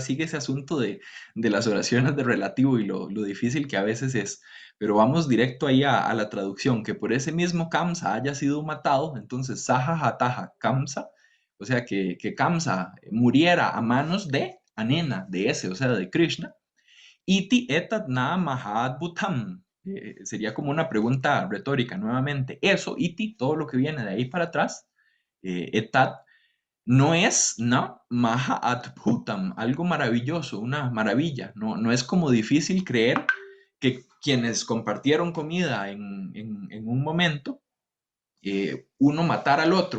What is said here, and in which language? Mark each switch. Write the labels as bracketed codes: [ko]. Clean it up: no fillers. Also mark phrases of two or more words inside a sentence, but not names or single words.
[es] Sigue ese asunto de las oraciones de relativo y lo difícil que a veces es. Pero vamos directo ahí a la traducción, que por ese mismo Kamsa haya sido matado, entonces [sa] Saja Hataja [es] Kamsa, o sea que Kamsa muriera a manos de Anena, de ese, o sea, de Krishna. [sa] Iti etat na mahadbhutam. [es] Sería como una pregunta retórica nuevamente. Eso, iti, todo lo que viene de ahí para atrás, etat, no es [sa] na mahadbhutam, [es] algo maravilloso, una maravilla. No, no es como difícil creer que quienes compartieron comida en un momento, uno matar al otro.